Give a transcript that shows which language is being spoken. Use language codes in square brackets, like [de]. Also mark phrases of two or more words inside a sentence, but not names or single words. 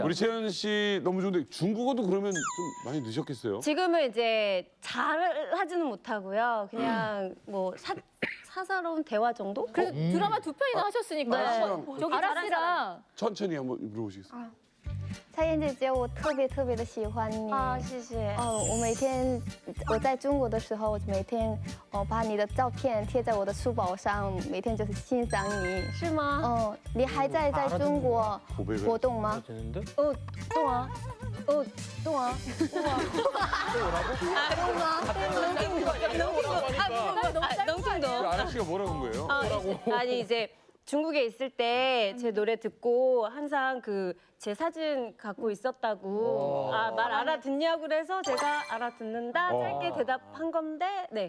[ko] 우리 채연 씨 너무 좋은데 중국어도 그러면 좀 많이 늦었겠어요? 지금은 이제 잘 하지는 못하고요. 그냥 뭐 사사로운 대화 정도? 그래도 드라마 2편이나 하셨으니까. 네. 저기 아라 씨랑 천천히 한번 물어보시겠어요? [zh] 蔡妍姐姐，我特别特别的喜欢你。啊，谢谢。我每天我在中国的时候，我每天把你的照片贴在我的书包上，每天就是欣赏你。是吗？你还在中国活动吗？ [ko] 되는데? [zh] 动啊，动啊，能听到. [ko] 아저씨가 뭐라고 한 거예요? 아니 이제 중국에 있을 때 제 노래 듣고 항상 그 제 사진 갖고 있었다고 말 알아듣냐고 그래서 제가 알아듣는다 짧게 대답한 건데 네.